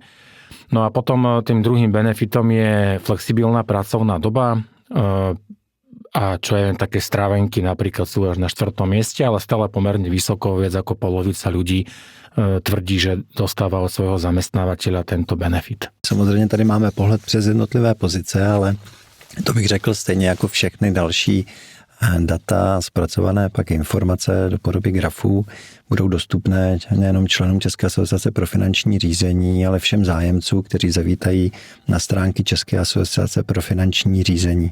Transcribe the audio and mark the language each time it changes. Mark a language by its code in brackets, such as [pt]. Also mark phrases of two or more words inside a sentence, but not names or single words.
[sk] No a potom tým druhým benefitom je flexibilná pracovná doba, a čo je také strávenky napríklad sú až na 4. mieste, ale stále pomerne vysoko, viac ako polovica ľudí tvrdí, že dostáva od svojho zamestnávateľa tento benefit. [cs] Samozřejmě tady máme pohled přes jednotlivé pozice, ale to bych řekl stejně jako všechny další data, zpracované pak informace do podoby grafů budou dostupné nejenom členům České asociace pro finanční řízení, ale všem zájemcům, kteří zavítají na stránky České asociace pro finanční řízení.